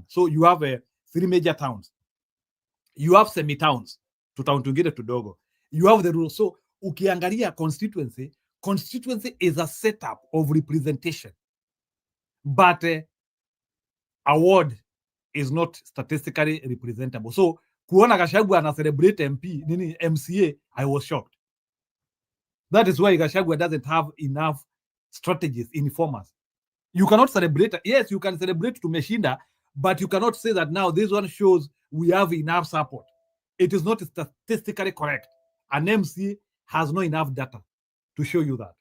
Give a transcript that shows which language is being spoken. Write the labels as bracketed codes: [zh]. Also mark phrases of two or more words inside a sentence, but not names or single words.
[en] So you have 3 major towns. You have semi-towns. To town to get it to Dogo. You have the rules. So ukiangalia constituency is a setup of representation. But a ward is not statistically representable. [sw] So kuona Gachagua ana celebrate MCA, [en] I was shocked. That is why Gachagua doesn't have enough strategies, informers. You cannot celebrate. Yes, you can celebrate to Meshinda, but you cannot say that now this one shows we have enough support. It is not statistically correct. An MCA has no enough data to show you that.